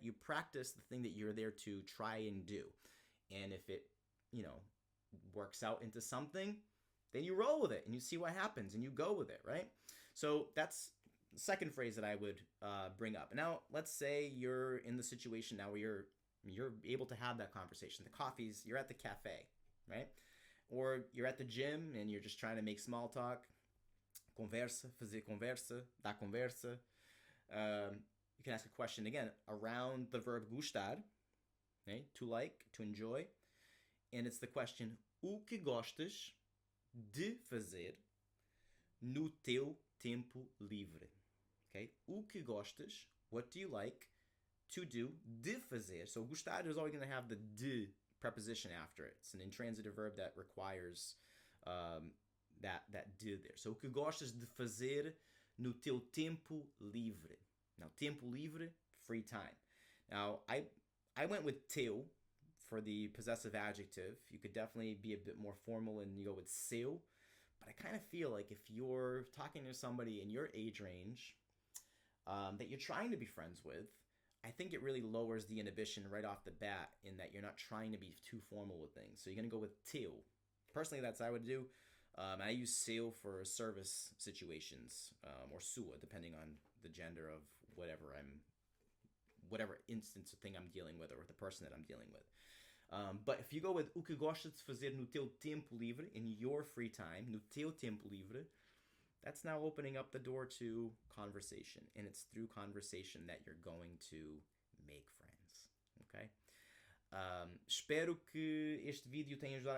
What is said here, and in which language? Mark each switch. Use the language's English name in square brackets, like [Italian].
[English] You practice the thing that you're there to try and do. And if it, works out into something, then you roll with it and you see what happens and you go with it, right? So that's the second phrase that I would bring up. Now, let's say you're in the situation now where you're able to have that conversation. The coffee's, you're at the cafe, right? Or you're at the gym and you're just trying to make small talk. [Portuguese] Conversa, fazer conversa, dar conversa. [English] You can ask a question again around the verb gostar, okay? To like, to enjoy. And it's the question, [Portuguese] o que gostas de fazer no teu tempo livre? [English] Okay? [Portuguese] O que gostas, [English] what do you like to do, de fazer. So gostar is always going to have the de preposition after it. It's an intransitive verb that requires that did there. [Portuguese] So o que gostas de fazer no teu tempo livre. [English] Now, tempo livre, free time. Now, I went with teu for the possessive adjective. You could definitely be a bit more formal and you go with seu. But I kind of feel like if you're talking to somebody in your age range that you're trying to be friends with, I think it really lowers the inhibition right off the bat in that you're not trying to be too formal with things. So you're going to go with teu. Personally, that's what I would do. I use seu for service situations or sua, depending on the gender of whatever instance or thing I'm dealing with or the person that I'm dealing with. But if you go with [Portuguese] o que gostas de fazer no teu tempo livre, [English] in your free time, [Portuguese] no teu tempo livre, [English] that's now opening up the door to conversation. And it's through conversation that you're going to make friends. Okay? [Portuguese] Espero que este vídeo tenha ajudado.